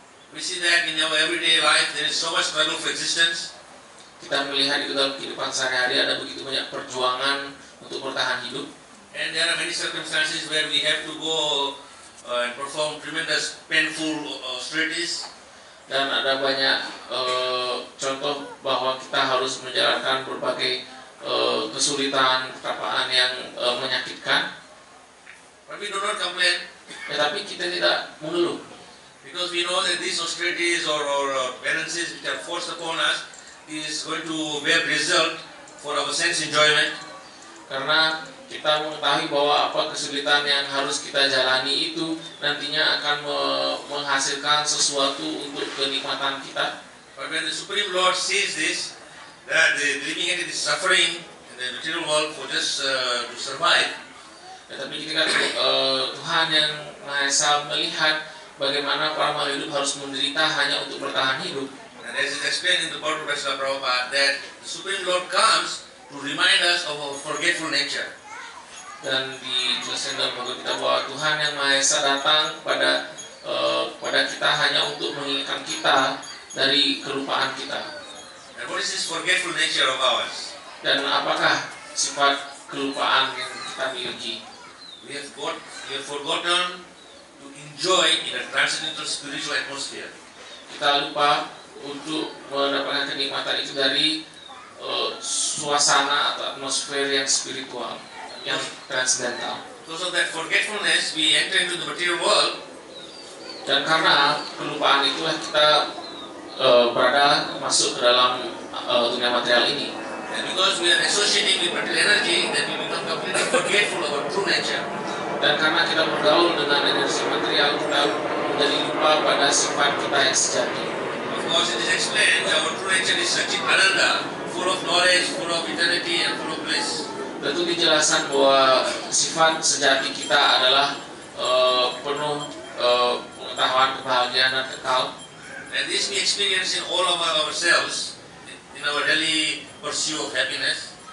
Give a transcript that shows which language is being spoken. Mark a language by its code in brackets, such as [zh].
[en] We see that in our everyday life there is so much struggle for existence. [id] Kita melihat itu dalam kehidupan sehari-hari ada begitu banyak perjuangan untuk bertahan hidup. [en] And there are many circumstances where we have to go and perform tremendous painful austerities. [id] Dan ada banyak contoh bahwa kita harus menjalankan berbagai kesulitan, pertapaan yang menyakitkan. [en] But we do not complain, [id] Tetapi kita tidak mengeluh, [en] because we know that these austerities or penances which are forced upon us is going to bear result for our sense enjoyment. [id] karena kita mengetahui bahwa apa kesulitan yang harus kita jalani itu nantinya akan menghasilkan sesuatu untuk kenikmatan kita. [en] But when the Supreme Lord sees this, that the living entity is suffering in the material world for just to survive, [id] Tetapi ketika Tuhan yang Maha Esa melihat bagaimana para makhluk hidup harus menderita hanya untuk bertahan hidup, [en] and as is explained in the Purport by Srila Prabhupada, that the Supreme Lord comes to remind us of our forgetful nature. [id] dan dijelaskan dalam Bhagavad Gita bahwa Tuhan yang Maha Esa datang pada kita hanya untuk mengingatkan kita dari kelupaan kita. [en] And what is this forgetful nature of ours? [id] Dan apakah sifat kelupaan yang kita miliki? [en] We have forgotten to enjoy in a transcendental spiritual atmosphere. [id] Kita lupa untuk mendapatkan kenikmatan itu dari suasana atau atmosfer yang spiritual, yang transcendental. [en] Because of that forgetfulness, we enter into the material world, [id] Dan karena kelupaan itulah kita berada masuk ke dalam dunia material ini. [en] and because we are associating with material energy, then we become completely forgetful of our true nature. [id] Dan karena kita bergaul dengan energi material, kita menjadi lupa pada sifat kita yang sejati. [en] Of course, it is explained that our true nature is Satchit Ananda, full of knowledge, full of eternity, and full of bliss. [id] Tentu dijelaskan bahwa sifat sejati kita adalah penuh pengetahuan, kebahagiaan, dan kekal. [en] And this we experience in all of ourselves, in our daily pursuit of happiness.